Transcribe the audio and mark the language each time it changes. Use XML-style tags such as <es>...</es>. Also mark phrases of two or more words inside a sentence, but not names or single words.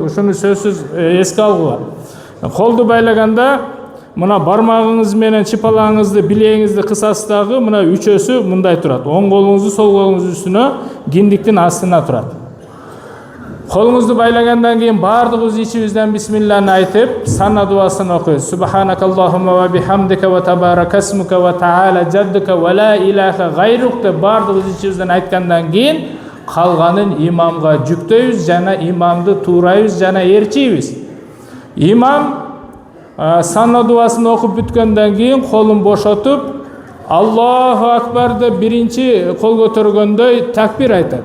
<ky>Ушуну сөзсүз эске алгыла. Колду байлаганда мына бармагыңыз менен чыпалаңызды, билегиңизди кысасыздагы мына үчөөсү мындай турат. Оң колуңузду сол колуңуздун үстүнө, киндиктин астына турат. Колуңузду байлагандан кийин бардыгыбыз ичибизден бисмиллахны айтып, сана дуасын окуйбуз.</ky> <ar>سبحانك اللهم وبحمدك وتبارك اسمك وتعالى جدك ولا إله غيرك</ar> <ky>деп бардыгыбыз ичибизден айткандан кийин калганын имамга жүктөйбүз жана имамды туурайбыз жана ээрчийбиз. Имам сана дуасын окуп бүткөндөн кийин колун бошотуп, Аллаху акбар деп биринчи кол көтөргөндөй такбир айтат.</ky>